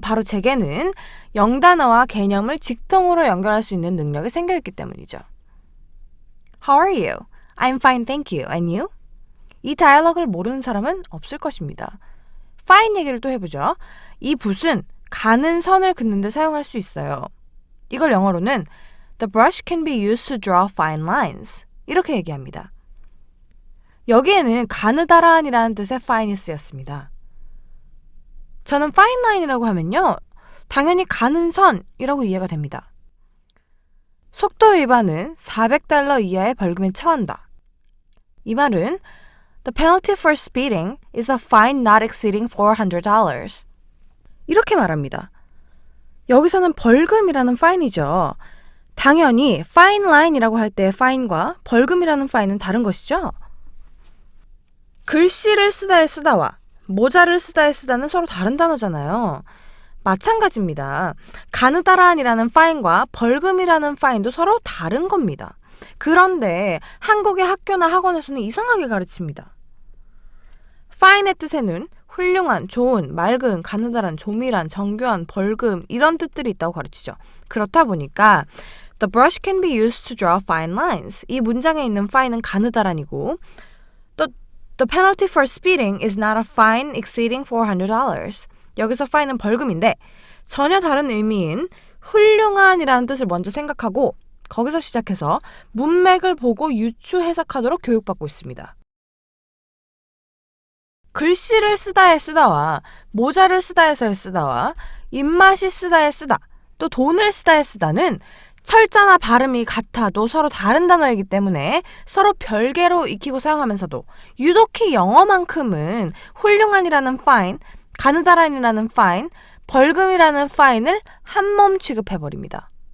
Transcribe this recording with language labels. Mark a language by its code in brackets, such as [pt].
[ko] 바로 제게는 영단어와 개념을 직통으로 연결할 수 있는 능력이 생겨있기 때문이죠. [en] How are you? I'm fine, thank you. And you? [ko] 이 다이얼로그를 모르는 사람은 없을 것입니다. fine 얘기를 또 해보죠. 이 붓은 가는 선을 긋는 데 사용할 수 있어요. 이걸 영어로는 [en] The brush can be used to draw fine lines. [ko] 이렇게 얘기합니다. 여기에는 가느다란이라는 뜻의 fine이 쓰였습니다. 저는 fine line이라고 하면요. 당연히 가는 선이라고 이해가 됩니다. 속도 위반은 $400 이하의 벌금에 처한다. 이 말은 [en] The penalty for speeding is a fine not exceeding $400. [ko] 이렇게 말합니다. 여기서는 벌금이라는 fine이죠. 당연히 fine line이라고 할 때의 fine과 벌금이라는 fine은 다른 것이죠. 글씨를 쓰다의 쓰다와 모자를 쓰다의 쓰다는 서로 다른 단어잖아요. 마찬가지입니다. 가느다란이라는 fine과 벌금이라는 fine도 서로 다른 겁니다. 그런데 한국의 학교나 학원에서는 이상하게 가르칩니다. fine의 뜻에는 훌륭한, 좋은, 맑은, 가느다란, 조밀한, 정교한, 벌금 이런 뜻들이 있다고 가르치죠. 그렇다 보니까 [en] The brush can be used to draw fine lines. [ko] 이 문장에 있는 fine은 가느다란이고 또 [en] The penalty for speeding is not a fine exceeding $400. [ko] 여기서 fine은 벌금인데 전혀 다른 의미인 훌륭한이라는 뜻을 먼저 생각하고 거기서 시작해서 문맥을 보고 유추 해석하도록 교육받고 있습니다. 글씨를 쓰다의 쓰다와 모자를 쓰다에서의 쓰다와 입맛이 쓰다의 쓰다 또 돈을 쓰다의 쓰다는 철자나 발음이 같아도 서로 다른 단어이기 때문에 서로 별개로 익히고 사용하면서도 유독히 영어만큼은 훌륭한이라는 fine, 가느다란이라는 fine, 벌금이라는 fine을 한몸 취급해버립니다.